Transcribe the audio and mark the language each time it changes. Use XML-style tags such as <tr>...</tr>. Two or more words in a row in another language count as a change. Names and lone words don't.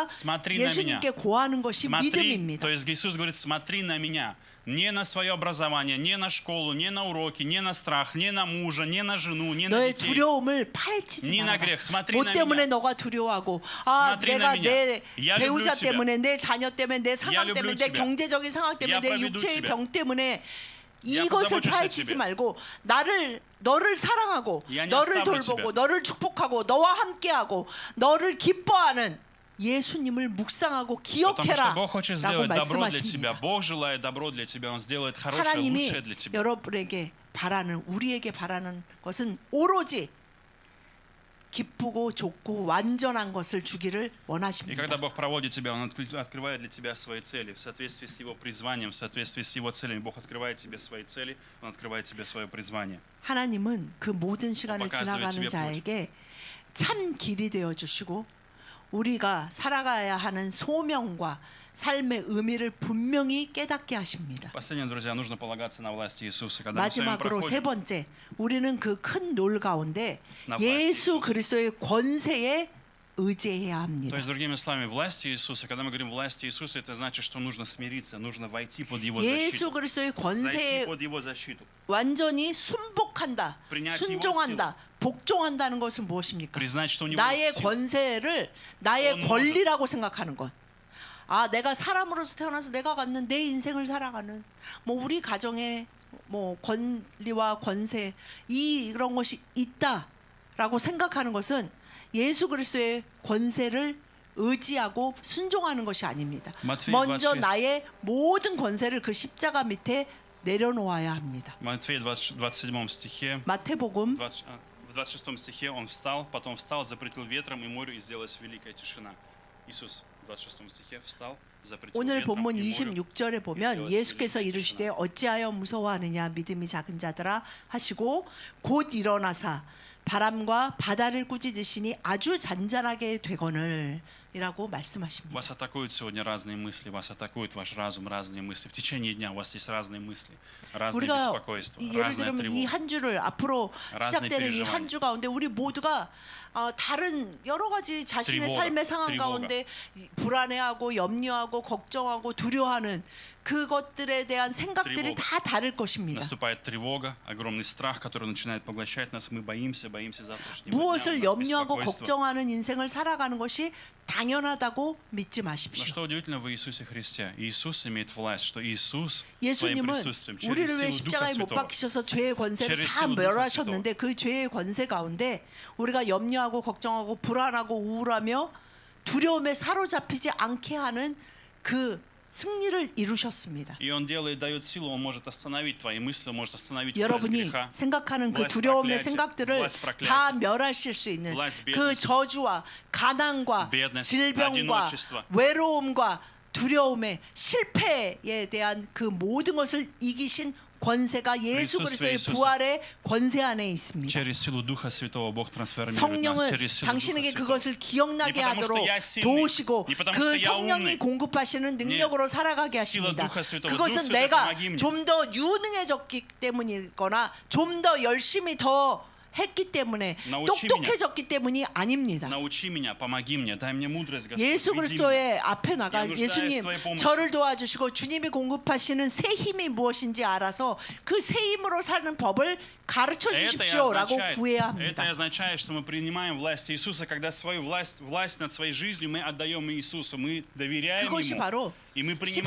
<ru>Смотри на</ru> <ko>예수님께</ko> <ru>меня.</ru> <ko>고하는 것이</ko> <ru>Смотри,</ru> <ko>믿음입니다.</ko> <ru>то есть Иисус говорит, смотри на меня. Не на свое образование, не на школу, не на уроки, не на страх, не на мужа, не на жену, не на</ru> <ko>너의</ko> <ru>детей.</ru> <ko>두려움을 파헤치지 니 마라.</ko> <ru>на грех. Смотри</ru> <ko>뭐</ko> <ru>на</ru> <ko>때문에</ko> <ru>меня.</ru> <ko>너가 두려워하고</ko> <ru>Смотри</ru> <ko>내가</ko> <ru>на меня.</ru> <ko>내</ko> <ru>Я</ru> <ko>배우자</ko> <ru>люблю тебя.</ru> <ko>때문에 내 자녀 때문에 내</ko> <ru>Я</ru> <ko>상황</ko> <ru>люблю</ru> <ko>때문에 내</ko> <ru>тебя.</ru> <ko>경제적인 상황 때문에</ko> <ru>Я</ru> <ko>내</ko> <ru>проведу</ru> <ko>육체의</ko> <ru>тебя.</ru> <ko>병 때문에</ko> <ru>Я</ru> <ko>이것을</ko> <ru>позабочусь о</ru> <ko>파헤치지</ko> <ru>тебе.</ru> <ko>말고 너를 사랑하고</ko> <ru>Я не</ru> <ko>너를</ko> <ru>оставлю</ru> <ko>돌보고</ko> <ru>тебя.</ru> <ko>너를 축복하고 너와 함께하고 너를 기뻐하는 예수님을 묵상하고</ko> <ru>Потому</ru> <ko>기억해라</ko> <ru>что Бог хочет</ru> <ko>라고</ko> <ru>сделать добро для тебя.</ru> <ko>말씀하십니다.</ko> <ru>Бог желает добро для тебя. Он сделает хорошее,</ru> <ko>하나님이</ko> <ru>лучшее для тебя.</ru> <ko>여러분에게 우리에게 바라는 것은 오로지 기쁘고 좋고 완전한 것을 주기를</ko> <ru>И</ru> <ko>원하십니다.</ko> <ru>когда Бог проводит тебя, Он открывает для тебя свои цели. В соответствии с Его призванием, в соответствии с Его целями. Бог открывает тебе свои цели, Он открывает тебе свое призвание.</ru> <ko>하나님은 그 모든 시간을</ko> <ru>показывает</ru> <ko>지나가는</ko> <ru>тебе</ru> <ko>자에게 참 길이 되어 주시고 우리가 살아가야 하는 소명과 삶의 의미를 분명히 깨닫게 하십니다.</ko> <ru>Последнее, друзья, нужно полагаться на власть Иисуса. Когда мы с вами</ru> <ko>마지막으로 세</ko> <ru>проходим</ru> <ko>번째, 우리는 그 큰 놀 가운데</ko> <ru>나 власть</ru> <ko>예수</ko> <ru>Иисуса.</ru> <ko>그리스도의 권세에 의지해야</ko> <ru>То</ru> <ko>합니다.</ko> <ru>есть, другими словами, власть Иисуса, когда мы говорим власть Иисуса, это значит, что нужно смириться, нужно войти под Его</ru> <ko>예수</ko> <ru>защиту.</ru> <ko>그리스도의</ko> <ru>Зайти</ru> <ko>권세에</ko> <ru>под Его защиту.</ru> <ko>완전히 순복한다,</ko> <ru>принять</ru> <ko>순종한다, 복종한다는 것은 무엇입니까?</ko> <ru>Признать, что у Него</ru> <ko>나의</ko> <ru>есть сила.</ru> <ko>권세를 나의</ko> <ru>Он</ru> <ko>권리라고 생각하는 것. 내가 사람으로서 태어나서 내가 갖는 내 인생을 살아가는 뭐 우리 가정에 뭐 권리와 권세 이런 것이 있다라고 생각하는 것은 예수 그리스도의 권세를 의지하고 순종하는 것이 아닙니다. 마태복음 먼저 26. 나의 모든 권세를 그 십자가 밑에 내려놓아야 합니다.</ko> <ru>В Матфея 27 стихе,</ru> <ko>마태복음</ko> <ru>в 26 стихе он встал, потом встал, запретил ветром и морю, и сделалась великая тишина. Иисус в 26 стихе встал, запретил</ru> <ko>오늘</ko> <ru>ветром</ru> <ko>본문</ko> <ru>и морю.</ru> <ko>26절에 보면 예수께서 이르시되 어찌하여 무서워하느냐 믿음이 작은 자들아 하시고 곧 일어나사 바람과 바다를 꾸짖으시니 아주 잔잔하게 되거늘 이라고 말씀하십니다.</ko> <ru>Вас атакуют сегодня разные мысли, вас атакует ваш разум, разные мысли. В течение дня у вас есть разные мысли, разные</ru> <ko>우리가</ko> <ru>беспокойства,</ru> <ko>예를</ko> <ru>разная</ru> <ko>들면 이</ko> <ru>тревога.</ru> <ko>한 주를 앞으로 시작되는 이 한 주 가운데 우리 모두가 다른 여러 가지 자신의</ko> <ru>트리보가,</ru> <ko>삶의 상황</ko> <ru>트리보가.</ru> <ko>가운데 불안해하고 염려하고 걱정하고 두려워하는 그것들에 대한 생각들이</ko> <ru>트리보가.</ru> <ko>다 다를 것입니다.</ko> <ru>Наступает тревога, огромный страх, который начинает поглощать нас. Мы боимся завтрашнего дня.</ru> <ko>무엇을</ko> <ru>У нас</ru> <ko>염려하고</ko> <ru>беспокойство.</ru> <ko>걱정하는 인생을 살아가는 것이 당연하다고 믿지</ko> <ru>Но</ru> <ko>마십시오.</ko> <ru>что удивительно в Иисусе Христе? Иисус имеет власть, что Иисус своим</ru> <ko>예수님은</ko> <ru>присутствием через</ru> <ko>우리를 왜</ko> <ru>силу Духа</ru> <ko>십자가에 못</ko> <ru>Святого</ru> <ko>박히셔서 죄의 권세를</ko> <ru>через</ru> <ko>다</ko> <ru>силу Духа</ru> <ko>멸하셨는데 그 죄의 권세 가운데 우리가 염려하고 걱정하고 불안하고 우울하며 두려움에 사로잡히지 않게 하는 그 승리를 이루셨습니다.</ko> <ru>И Он делает, дает силу, Он может остановить твои мысли, Он может остановить власть</ru> <ko>여러분이</ko> <ru>греха,</ru> <ko>생각하는 그</ko> <ru>власть</ru> <ko>두려움의</ko> <ru>проклятия,</ru> <ko>생각들을</ko> <ru>власть проклятия,</ru> <ko>다 멸하실 수 있는</ko> <ru>власть</ru> <ko>그</ko> <ru>бедности,</ru> <ko>저주와 가난과</ko> <ru>бедность,</ru> <ko>질병과</ko> <ru>одиночество,</ru> <ko>외로움과 두려움의 실패에 대한 그 모든 것을 이기신 권세가 예수 그리스도의 예수스의 부활의 권세 안에 있습니다.</ko> <ru>через силу Духа Святого Бог трансформирует нас,</ru> <ko>성령은</ko> <ru>через силу Духа</ru> <ko>당신에게</ko> <ru>Святого.</ru> <ko>그것을 기억나게</ko> <ru>Не потому,</ru> <ko>하도록</ko> <ru>что я сильный,</ru> <ko>도우시고</ko> <ru>не потому,</ru> <ko>그</ko> <ru>что я</ru> <ko>성령이</ko> <ru>умный.</ru> <ko>공급하시는 능력으로 살아가게</ko> <ru>сила</ru> <ko>하십니다.</ko> <ru>Духа Святого.</ru> <ko>그것은</ko> <ru>Дух Святой,</ru> <ko>내가</ko> <ru>помоги мне.</ru> <ko>좀 더 유능해졌기 때문이거나 좀 더 열심히 더 했기 때문에 나오치 똑똑해졌기 때문이 아닙니다.</ko> <ru>Научи меня, помоги мне, дай мне мудрость, Господь.</ru> <ko>예수</ko> <ru>веди меня.</ru> <ko>그리스도의 앞에 나가</ko> <ru>Я нуждаюсь</ru> <ko>예수님</ko> <ru>в твоей помощи.</ru> <ko>저를 도와주시고 주님이 공급하시는 새 힘이 무엇인지 알아서 그 새 힘으로 사는 법을 가르쳐</ko> <ru>Это</ru> <ko>주십시오라고 구해야</ko> <ru>это</ru> <ko>합니다.</ko> <ru>означает, что мы принимаем власть Иисуса, когда свою власть над своей жизнью мы отдаем Иисусу, мы доверяем</ru> <ko>그것이</ko> <ru>Ему,</ru> <ko>바로</ko> <ru>и мы принимаем</ru>